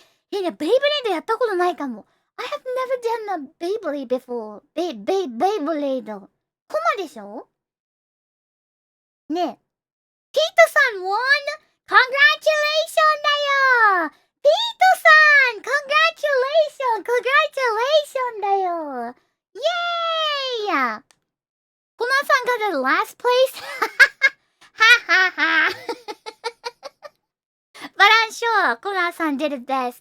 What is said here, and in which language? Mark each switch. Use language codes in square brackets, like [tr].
[ja] Beyblade やったことないかも。 [en] I have never done a Beyblade before. [ja] Beyblade. コマでしょねえ。ピートさん [en] won! Congratulations [ja] だよ [en] ピートさん Congratulations [ja] だよイエーイ [en] コナさん got the last place? はははBut I'm sure コナさん did the best.